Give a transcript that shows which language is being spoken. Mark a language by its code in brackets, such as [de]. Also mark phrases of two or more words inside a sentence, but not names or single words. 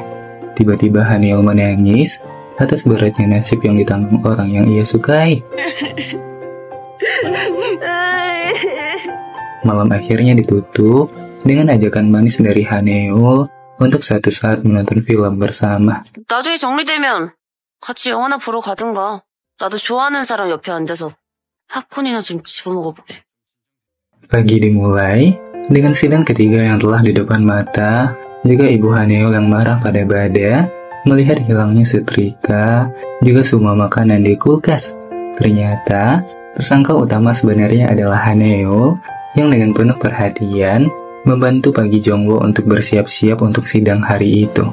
[id] Tiba-tiba Haneul menangis atas beratnya nasib yang ditanggung orang yang ia sukai. Malam akhirnya ditutup dengan ajakan manis dari Haneul untuk suatu saat menonton film bersama. [ko] 나중에 정리되면 같이 영화나 보러 가든가. 나도 좋아하는 사람 옆에 앉아서 팝콘이나 좀 집어먹어보게. [id] Pagi dimulai dengan sidang ketiga yang telah di depan mata, juga ibu Haneul yang marah pada Bada melihat hilangnya setrika, juga semua makanan di kulkas. Ternyata, tersangka utama sebenarnya adalah Haneul yang dengan penuh perhatian membantu pagi Jongwo untuk bersiap-siap untuk sidang hari itu.